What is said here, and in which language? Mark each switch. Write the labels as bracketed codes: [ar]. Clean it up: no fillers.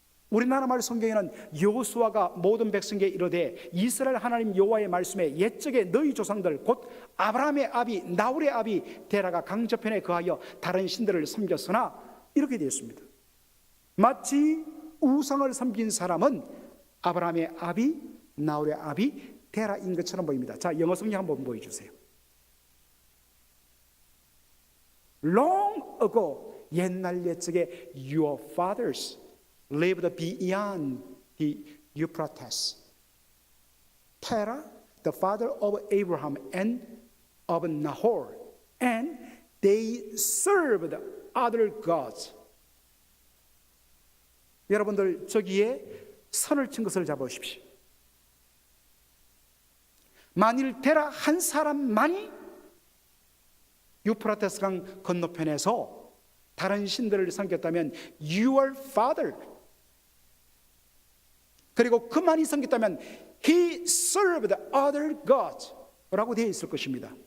[ko] 우리나라 말 성경에는 여호수아가 모든 백성에게 이르되 이스라엘 하나님 여호와의 말씀에 옛적에 너희 조상들 곧 아브라함의 아비 나홀의 아비 데라가 강저편에 거하여 다른 신들을 섬겼으나, 이렇게 되어 있습니다. 마치 우상을 섬긴 사람은 아브라함의 아비 나홀의 아비 데라인 것처럼 보입니다. 자, 영어 성경 한번 보여주세요. [en] Long ago, [ko] 옛날 옛적에 [en] your fathers lived beyond the Euphrates. Terah, the father of Abraham and of Nahor, and they served other gods. [ko] 여러분들, 저기에 선을 친 것을 잡아오십시오. 만일 테라 한 사람만이 유프라테스 강 건너편에서 다른 신들을 섬겼다면 [en] your father, [ko] 그리고 그만이 섬겼다면 [en] he served other gods [ko] 라고 되어 있을 것입니다.